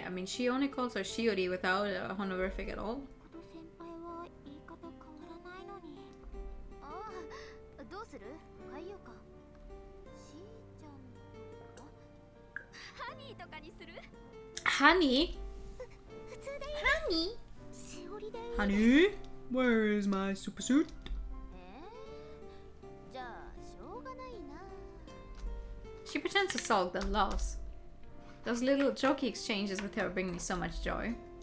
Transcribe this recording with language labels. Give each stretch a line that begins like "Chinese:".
English: Yeah, I mean, she only calls her Shiori without a honorific at all.
Japanese: みこと先輩は言い方変わらないのに。ああ、どうする？変えようか。しーちゃんとかハニーとかにする？
English: Honey?
Japanese: 普通でいい。しおりでいい。
English: Honey? Where is my super suit?
Japanese: じゃあしょうがないな。
English: She pretends to sulk then laughs. Those little jokey exchanges with her bring me so much joy.